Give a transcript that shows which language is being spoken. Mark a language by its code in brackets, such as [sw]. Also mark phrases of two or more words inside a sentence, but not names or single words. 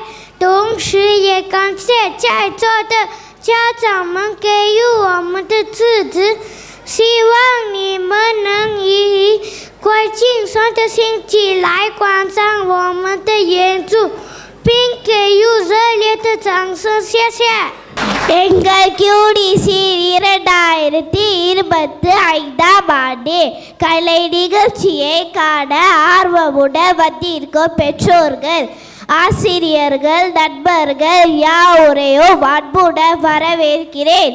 [zh] 同时也感谢在座的家长们给予我们的支持，希望你们能以快轻松的心情来观赏我们的演出，并给予热烈的掌声，谢谢。 [ta] எங்கள் QDC 2025 ஆண்டு கலை நிகழ்ச்சியை காண ஆர்வமுடன் வந்திருக்கும் பெற்றோர்கள், ஆசிரியர்கள், நண்பர்கள் யாவரையும் அன்புடன் வரவேற்கிறேன்.